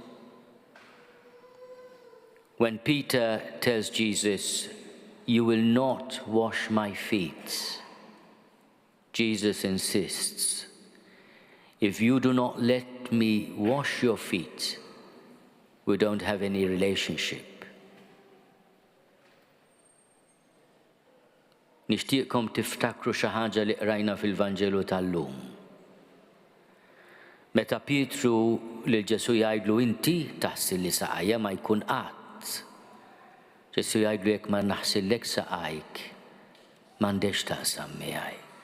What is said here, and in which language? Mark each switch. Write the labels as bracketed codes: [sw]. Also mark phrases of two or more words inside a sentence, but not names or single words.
[en] When Peter tells Jesus, "You will not wash my feet," Jesus insists, "If you do not let me wash your feet, we don't have any relationship." [mt] Nixtieqkom tiftakru xi ħaġa li qrajna fil-Vanġelu tal-lum. Meta Pietru lil Ġesu jgħidlu inti taħsil li saqajja ma jkun qatt. Ġesu jgħidlu jekk ma naħsillek saqajk m'għandekx taqsam miegħi.